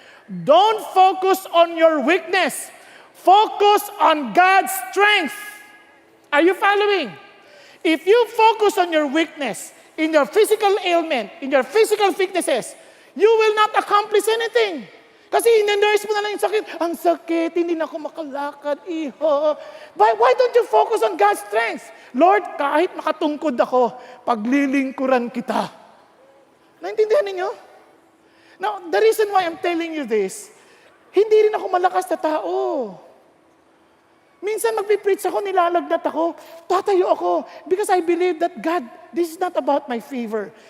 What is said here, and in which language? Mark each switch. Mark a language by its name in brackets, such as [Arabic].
[English] Don't focus on your weakness. Focus on God's strength. Are you following? If you focus on your weakness, in your physical ailment, in your physical weaknesses, you will not accomplish anything. [Filipino] Kasi in-nurse mo na lang yung sakit. Ang sakit, hindi na ako makalakad, iho. [English] Why don't you focus on God's strength? [Filipino] Lord, kahit makatungkod ako, paglilingkuran kita. Naintindihan ninyo? [English] Now, the reason why I'm telling you this, [Filipino] hindi rin ako malakas na tao. Minsan magpipreach ako, nilalagnat ako, tatayo ako, [English] because I believe that God, this is not about my favor.